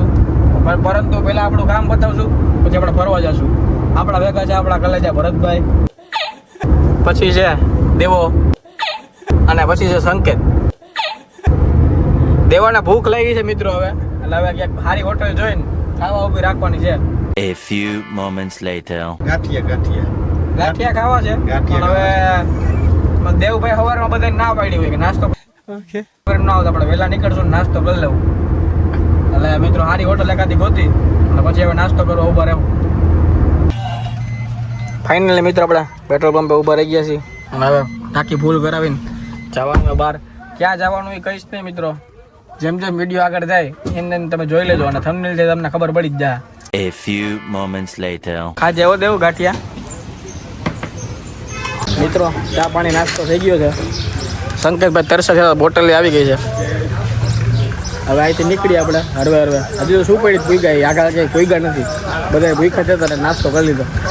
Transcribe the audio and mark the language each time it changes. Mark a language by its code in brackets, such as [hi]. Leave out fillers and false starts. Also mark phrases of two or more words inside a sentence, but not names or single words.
[gu] પરંતુ પહેલા આપણું કામ બતાવશું પછી આપણે ફરવા જશું. આપણા ભેગા છે આપણા કલેજા ભરતભાઈ, પછી છે દેવો અને પછી છે સંકેત. દેવાને ભૂખ લાગી છે મિત્રો હવે, એટલે હવે ક્યાંક સારી હોટલ જોઈને ખાવા ઊભી રાખવાની છે. [en] A few moments later. [gu] ગાંઠિયા ખાવા છે પણ હવે દેવભાઈ સવારમાં બધાને ના પાડી હોય કે નાસ્તો ના આવતો, આપણે વહેલા નીકળશું ને નાસ્તો કરી લેવું. એટલે મિત્રો સારી હોટલ એકાદી ગોતી અને પછી હવે નાસ્તો કરવા ઊભા રહેવું. ફાઇનલી મિત્રો આપણે [en] petrol pump [gu] ઊભા રહી ગયા છીએ અને હવે ટાંકી ફૂલ કરાવીને જવાનું બહાર. ક્યાં જવાનું એ કહીશ નહીં મિત્રો. જેમ જેમ વિડીયો આગળ જાય એને તમે જોઈ લેજો અને થંબનેલ થી તમને ખબર પડી જ જાય. [en] A few moments later. [gu] ખાજે એવો દેવું ગાંઠિયા. મિત્રો ચા પાણી નાસ્તો થઈ ગયો છે. સંકેતભાઈ તરસે છે બોટલ આવી ગઈ છે. હવે અહીંથી નીકળીએ આપણે હરવે હજી તો શું પડી ભૂઈ ગયા, આગળ ક્યાંય ભૂઈગા નથી. બધા ભૂખા જતા નાસ્તો કરી લીધો.